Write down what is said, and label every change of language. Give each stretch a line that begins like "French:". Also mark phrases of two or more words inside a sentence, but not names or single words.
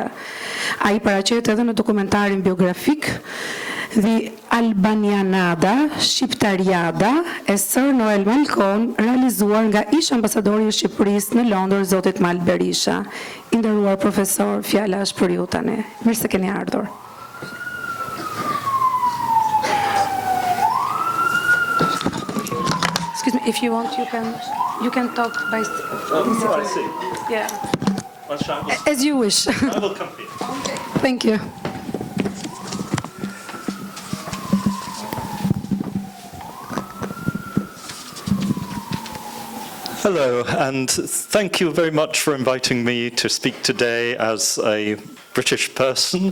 Albanian: Ai paraqet edhe në dokumentarin biografik The Albanianada, Shqiptariada e Sir Noel Malcolm, realizuar nga ish ambasadori i Shqipërisë në Londër, zotit Mal Berisha. I nderuar profesor, fjala është për ju tani. Mirë se keni ardhur.
English: Excuse me, if you want, you can talk by. Oh, I see. Yeah. Well, As you wish. I will come here. Thank you. Hello, and thank you very much for inviting me to speak today as a British person.